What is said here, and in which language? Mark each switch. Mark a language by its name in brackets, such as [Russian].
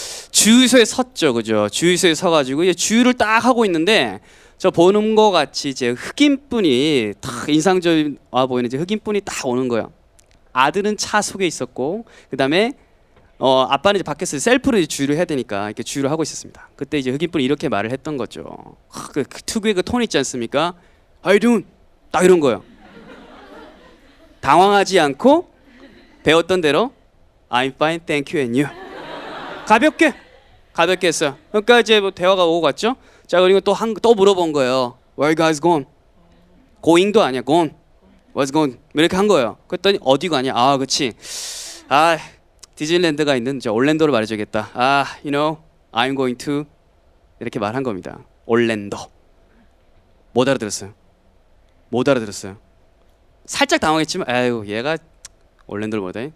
[Korean] 주유소에 섰죠, 그죠? 주유소에 서가지고 이제 주유를 딱 하고 있는데 저 보는 거 같이 이제 흑인분이 딱 인상적인 보이는 이제 흑인분이 딱 오는 거예요. 아들은 차 속에 있었고, 그 다음에 아빠는 이제 밖에서 셀프로 이제 주유를 해야 되니까 이렇게 주유를 하고 있었습니다. 그때 이제 흑인분이 이렇게 말을 했던 거죠. 그 특유의 그 톤 있지 않습니까? [English] How you doing? [Korean] 딱 이런 거예요. 당황하지 않고 배웠던 대로 [English] I'm fine, thank you, and you. [Korean] 가볍게 했어요. 그러니까 이제 뭐 대화가 오고 갔죠. 자, 그리고 또 물어본 거예요. [English] Where you guys going? [Korean] Going도 아니야, gone. [English] What's going? [Korean] 이렇게 한 거예요. 그랬더니 어디 가냐? 그렇지. 디즈니랜드가 있는 저 올랜도를 말해줘야겠다. [English] You know, I'm going to [Korean] 이렇게 말한 겁니다. 올랜도. 못 알아들었어요. 살짝 당황했지만, 얘가 올랜도를 못해.